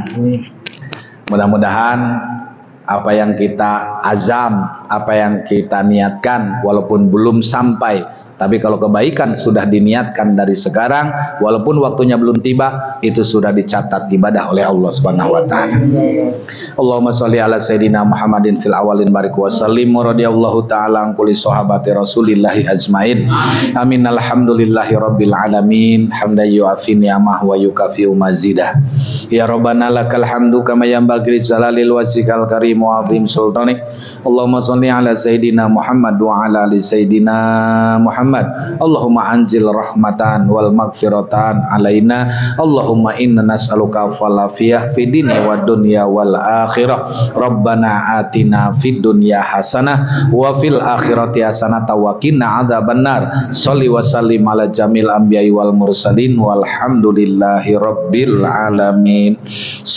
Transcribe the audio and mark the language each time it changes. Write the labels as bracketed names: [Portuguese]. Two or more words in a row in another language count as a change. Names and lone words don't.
[Indonesian] Mudah-mudahan apa yang kita azam, apa yang kita niatkan walaupun belum sampai Tapi kalau kebaikan sudah diniatkan dari sekarang, walaupun waktunya belum tiba, itu sudah dicatat ibadah oleh Allah [Arabic] سبحانه وتعالى. اللهم صل على سيدنا محمد في الأولين بارك وسلم رضي الله تعالى عن كل صحابة رسول الله أجمعين. آمين. الحمد لله رب العالمين. حمدا يوافي نعمه ويكافئ مزيده. يا ربنا لك الحمد كما ينبغي لجلال وجهك الكريم وعظيم سلطانك. اللهم صل على سيدنا محمد وعلى آل سيدنا محمد. اللهم أنزل الرحمة والمغفرة علينا. اللهم إنا نسألك العافية في الدين والدنيا والآخرة. ربنا آتنا في الدنيا حسنة وفي الآخرة حسنة وقنا عذاب النار. وصل وسلم على جميع الأنبياء والمرسلين والحمد لله رب العالمين.